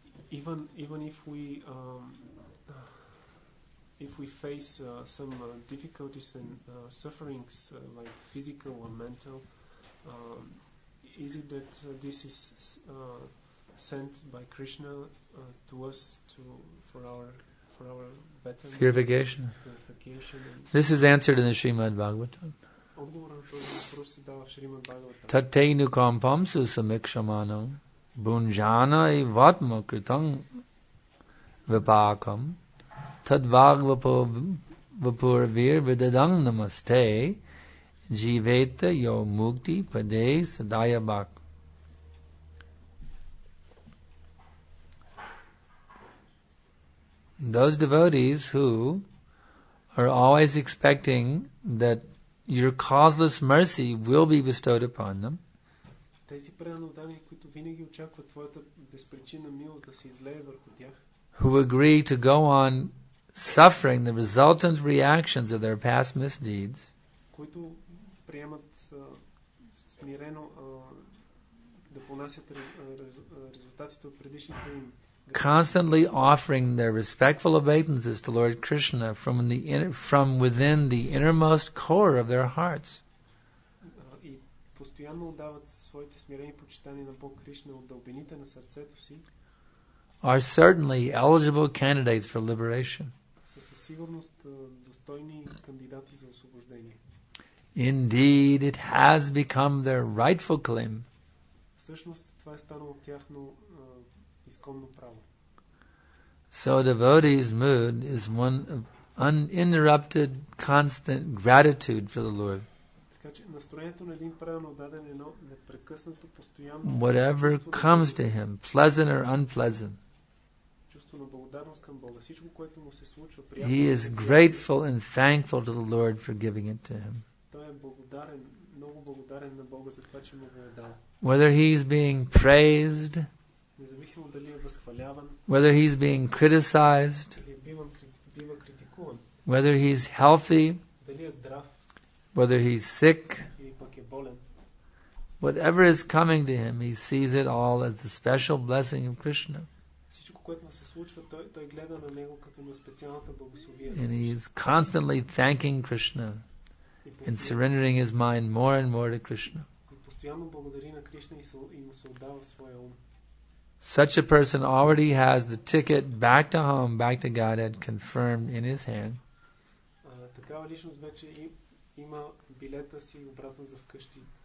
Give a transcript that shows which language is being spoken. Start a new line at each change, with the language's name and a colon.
English: Even if we face some difficulties and sufferings like physical or mental, is it that this is sent by Krishna to us for our better Purification. This is answered in the Srimad Bhagavatam.
Bulgarian: Отговорът на този въпрос се дава в Шримад Бхагаватам.
Sanskrit: Tateinu kampamsu samikshamano bunjana ivatma kritang vipakam tadvag vapurvir vidadang namaste jiveta yo mukti pade sadaya bhak.
English: Those devotees who are always expecting that your causeless mercy will be bestowed upon them,
Bulgarian: Тези преданодани, които винаги очакват твоята безпричинна милост да се излее върху тях,
English: who agree to go on suffering the resultant reactions of their past misdeeds,
Bulgarian: които приемат смирено да понасят резултатите от предишните им,
English: constantly offering their respectful obeisances to Lord Krishna from within the innermost core of their hearts,
Bulgarian: и постоянно отдават своите смирени почитания на Бог Кришна от дълбините на сърцето си,
English: are certainly eligible candidates for liberation.
Bulgarian: са със сигурност достойни кандидати за освобождение.
English: Indeed, it has become their rightful claim.
Bulgarian: Всъщност това е станало тяхно изконно право.
English: So devotee's mood is one of uninterrupted, constant gratitude for the Lord.
Bulgarian: Така че настроението на един правилно даден едно непрекъснато, постоянно
English: Whatever comes to him, pleasant or unpleasant,
Bulgarian: чувство на благодарност към Бога. Всичко, което му се случва, приятно.
English: he is grateful and thankful to the Lord for giving it to him.
Bulgarian: Той е благодарен, много благодарен на Бога за това, че му го е дал.
English: Whether he is being praised,
Bulgarian: Независимо дали е възхваляван,
English: whether he's being criticized,
Bulgarian: или бива критикуван,
English: whether he's healthy,
Bulgarian: дали е здрав,
English: whether he's sick,
Bulgarian: или пък е болен.
English: whatever is coming to him, he sees it all as the special blessing of Krishna.
Bulgarian: Всичко, което му се случва, той гледа на него като на специалната благословие.
English: And he is constantly thanking Krishna and surrendering his mind more and more to Krishna.
Bulgarian: И постоянно благодари на Кришна и му се отдава своя ум.
English: Such a person already has the ticket back to home, back to Godhead, confirmed in his hand.
Bulgarian: Такава личност вече има билета си обратно за вкъщи.